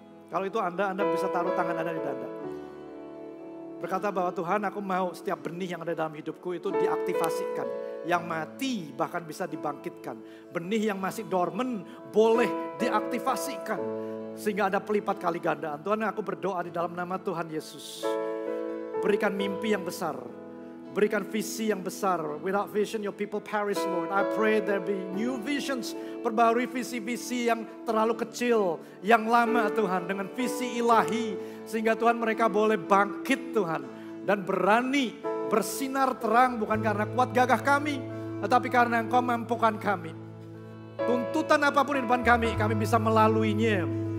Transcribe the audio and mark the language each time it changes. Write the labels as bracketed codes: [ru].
[id] Kalau itu Anda bisa taruh tangan Anda di dada. Berkata bahwa Tuhan, aku mau setiap benih yang ada dalam hidupku itu diaktifasikan. Yang mati bahkan bisa dibangkitkan. Benih yang masih dormant boleh diaktifasikan. Sehingga ada pelipat kali gandaan. Tuhan, aku berdoa di dalam nama Tuhan Yesus. Berikan mimpi yang besar. Berikan visi yang besar. [en] Without vision your people perish, Lord. I pray there be new visions. [id] Perbarui visi-visi yang terlalu kecil. Yang lama Tuhan. Dengan visi ilahi. Sehingga Tuhan mereka boleh bangkit Tuhan. Dan berani bersinar terang. Bukan karena kuat gagah kami. Tetapi karena Engkau mampukan kami. Tuntutan apapun di depan kami bisa melaluinya.